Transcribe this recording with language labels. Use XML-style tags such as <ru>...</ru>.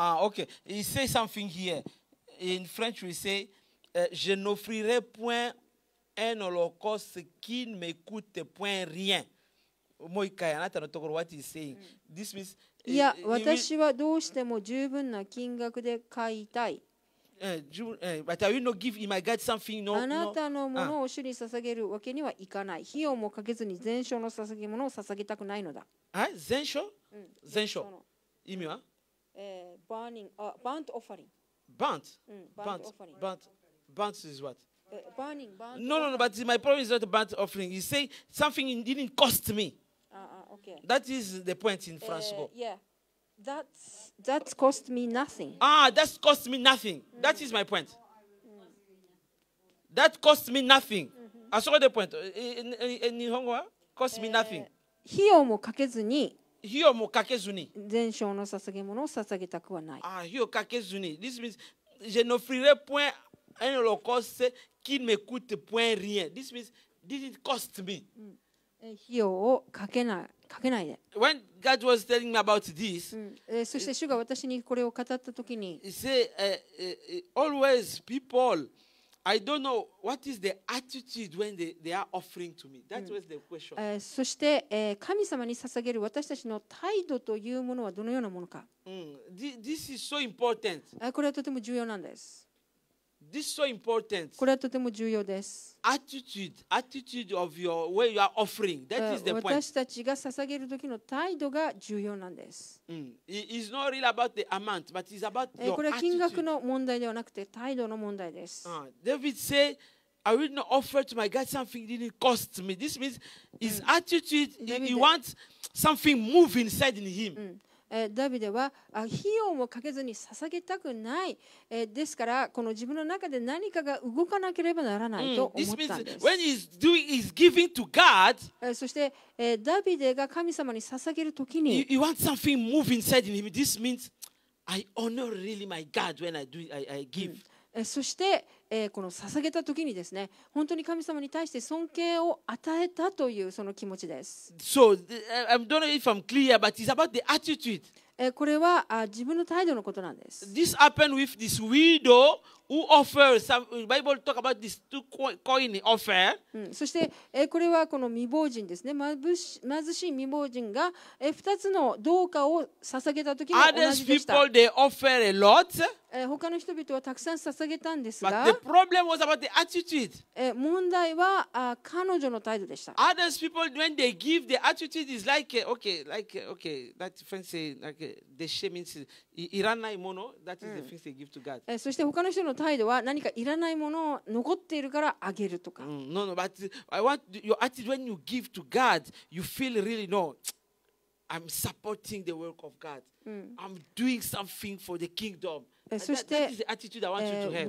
<en>okay. He says something here. In French, we say,</en> <fr>je n'offrirai point un holocauste qui ne me coûte point rien.</fr> <en>What he's saying. This means,</en> <ja>いや、私はどうしても十分な金額で買いたい。</ja> <en>but I will not give him, I got something,</en> <ja>あなたのものを主に捧げるわけにはいかない。費用もかけずに全焼の捧げ物を捧げたくないのだ。全焼全焼。意味は</ja> <en>burnt offering. Burnt? Burnt offering. Burnt is what? Burning. No, but my problem is not a burnt offering. He's saying something didn't cost me. Okay. That is the point in France. Yeah. That cost me nothing. That cost me nothing. That is my point. That cost me nothing. I saw the point. In Nihongo, cost me nothing.</en> <ja>費用もかけずに費用もかけずに全焼の捧げ物を捧げたくはない。費用かけずに</ja> <en>This means,</en> <fr>je n'offrirai point un holocauste qui ne me coûte point rien.</fr> <en>This means, didn't cost me.</en> <ja>費用をかけないで。</ja> <en>When God was telling me about this,</en> <ja>そして主が私にこれを語ったときに、</ja> <en>He said, always people, I don't know what is the attitude when they are offering to me. That was the question.</en> <ja>そして、神様に捧げる私たちの態度というものはどのようなものか。</ja> <en>This is so important.</en> <ja>これはとても重要なんです。</ja> <en>This is so important.</en> <ja>これはとても重要です。</ja> <en>Attitude of your way you are offering. That is the point.</en> <ja>私たちが捧げる時の態度が重要なんです。</ja> <en>It's not really about the amount, but it's about your attitude.</en> <ja>これは金額の問題ではなくて態度の問題です。</ja> <en>David said, I will not offer to my God something that didn't cost me. This means his attitude, he wants something move inside in him.</en> <ja>ダビデは費用もかけずに捧げたくない、ですからこの自分の中で何かが動かなければならないと思ったんです。</ja> <en>When he's giving to God,</en> <ja>そして、ダビデが神様に捧げるときに</ja> <en>he wants something move inside in him. This means I honor really my God when I give.</en> <ja>そして、この捧げたときにですね、本当に神様に対して尊敬を与えたというその気持ちです。</ja> <en>So, I don't know if I'm clear, but it's about the attitude.</en> <ja>これは自分の態度のことなんです。</ja> <en>This happened with this widow who offered some. The Bible talk about this 2 coin offer.</en> <ja>そして、これはこの未亡人ですね。貧しい未亡人が2つの銅貨を捧げたときに同</ja> <en>Others</en> <ja>じでした。</ja> <en>people they offer a lot.</en> <ja>他の人々はたくさん捧げたんですが、</ja> <en>But the problem was about the attitude.</en> <ja>問題は彼女の態度でした。</ja> <en>Others people when they give, the attitude is like okay. That friend say the shame means</en> <ja>いらないもの.</ja> <en>That is the things they give to God.</en> <ja>そして他の人の態度は何かいらないものを残っているからあげるとか。</ja> <en>No, but I want your attitude when you give to God, you feel really no. I'm supporting the work of God. I'm doing something for the kingdom.</en> <ja>そし</ja> <en>That</en> <ja>て</ja> <en>is the attitude I want you to have.</en>